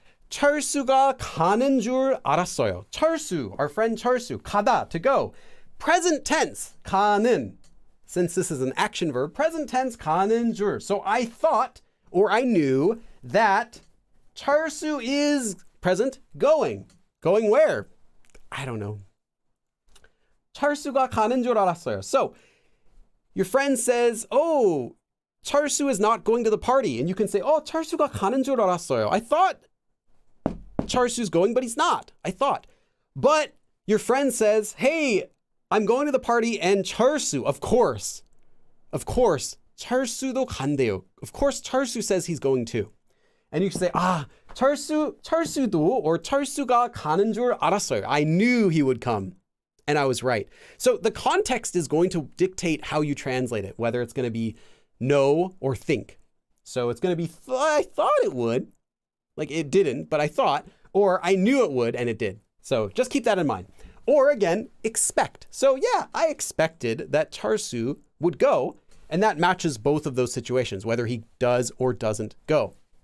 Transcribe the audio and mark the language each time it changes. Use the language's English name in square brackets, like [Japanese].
[Korean] 철수가 가는 줄 알았어요. [English] 철수, our friend 철수, 가다, to go. Present tense, 가는. Since this is an action verb, present tense, 가는 줄. So I thought, or I knew, that 철수 is present, going. Going where? I don't know. [Korean] 철수가 가는 줄 알았어요. [English] So your friend says, oh, 철수 is not going to the party. And you can say, oh, [Korean] 철수가 가는 줄 알았어요. [English] I thought Charsu's going, but he's not. I thought. But your friend says, hey, I'm going to the party, and Charsu, of course, Charsu도 [Korean] 간대요. [English] Of course, Charsu says he's going too. And you say, [Korean] 철수도, or 철수가 가는 줄 알았어요. [English] I knew he would come, and I was right. So the context is going to dictate how you translate it, whether it's going to be know or think. So it's going to be, I thought it would, like it didn't, but I thought, or I knew it would, and it did. So just keep that in mind. Or again, expect. So yeah, I expected that Charsu would go, and that matches both of those situations, whether he does or doesn't go.